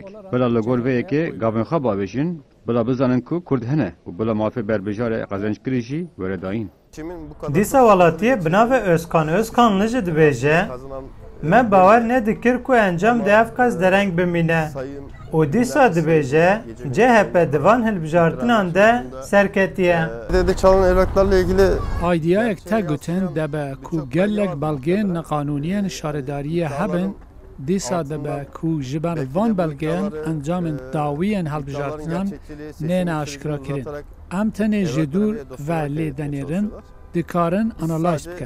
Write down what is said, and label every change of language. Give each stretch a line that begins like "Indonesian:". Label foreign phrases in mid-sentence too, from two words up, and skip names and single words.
Kurdish: Bila li gor vê yekê gavên xwe bavêjin, bila bizanin ku Kurd hene û bila mafê berbijarê qezenckirî jî were dayîn. Dîsa welatiyê bi navê Özkan Özkanlı jî dibêje me bawer nedikir ku encam di ev qas dereng bimîne. û dîsa dibêje CHP di van hilbijartinan de serketiye.
Turkish: Evde çalan evraklarla ilgili
Kurdish: Aydiyayek te gotin debe ku gelek belgeyên neqanûniyên şaredariyê hebin dîsa debe ku ji ber van belgeyên encamên dawiyên hilbijartinan nêne aşkira kirin. Em tenê ji dûr ve lê denêrin dikarin analyze bikin.